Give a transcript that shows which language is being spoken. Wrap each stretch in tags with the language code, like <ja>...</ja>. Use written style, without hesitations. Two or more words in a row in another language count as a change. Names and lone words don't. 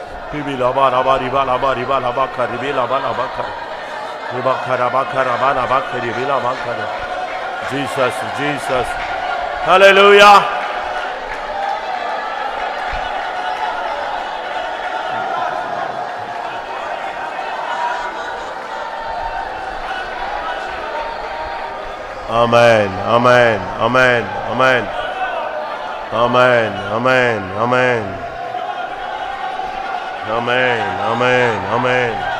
<en>Bibi laba laba riba laba riba laba ka ribi laba laba ka riba ka raba ka ribi laba ka. Jesus, Jesus, hallelujah. Amen, amen, amen, amen, amen, amen, amen, amen, amen, amen.</en>